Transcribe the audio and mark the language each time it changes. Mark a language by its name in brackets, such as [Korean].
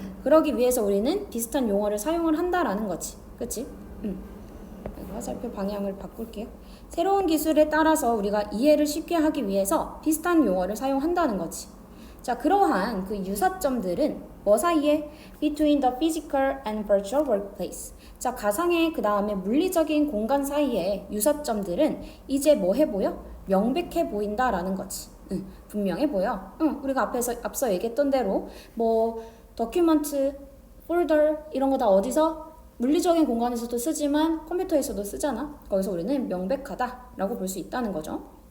[Korean] 그러기 위해서 우리는 비슷한 용어를 사용을 한다라는 거지. 그치? 화살표 방향을 바꿀게요. 새로운 기술에 따라서 우리가 이해를 쉽게 하기 위해서 비슷한 용어를 사용한다는 거지. 자, 그러한 그 유사점들은 뭐 사이에? [English] Between the physical and virtual workplace. [Korean] 자, 가상의 그 다음에 물리적인 공간 사이에 유사점들은 이제 뭐 해 보여? 명백해 보인다라는 거지. 분명해 보여. 우리가 앞서 얘기했던 대로 뭐 document, folder 이런 거 다 어디서? 물리적인 공간에서도 쓰지만 컴퓨터에서도 쓰잖아. 거기서 우리는 명백하다라고 볼 수 있다는 거죠.